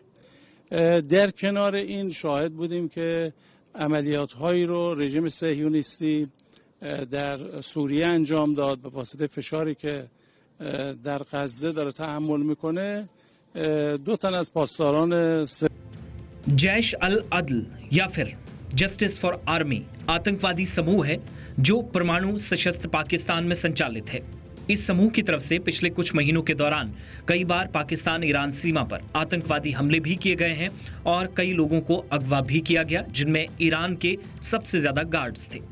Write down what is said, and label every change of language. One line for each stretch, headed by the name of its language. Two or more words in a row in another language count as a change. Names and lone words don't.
Persian: در کنار این شاهد بودیم که عملیات‌هایی رو رژیم صهیونیستی در سوریه انجام داد به واسطه فشاری که در غزه داره تحمل میکنه. 2 تن از پاسداران
Hindi: जैश अल अदल या फिर जस्टिस फॉर आर्मी आतंकवादी समूह है जो परमाणु सशस्त्र पाकिस्तान में संचालित है। इस समूह की तरफ से पिछले कुछ महीनों के दौरान कई बार पाकिस्तान ईरान सीमा पर आतंकवादी हमले भी किए गए हैं और कई लोगों को अगवा भी किया गया, जिनमें ईरान के सबसे ज्यादा गार्ड्स थे।